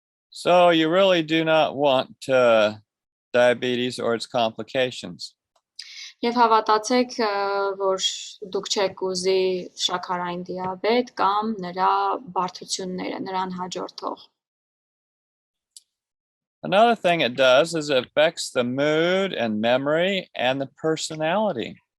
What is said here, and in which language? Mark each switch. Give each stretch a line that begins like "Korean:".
English: So you really do not want diabetes or its complications.
Armenian: Եվ հավատացեք, որ դուք չեք ուզի շաքարային դիաբետ կամ նրա բարդությունները, նրան հաջորդող։
English: Another thing it does is it affects the mood and memory and the personality.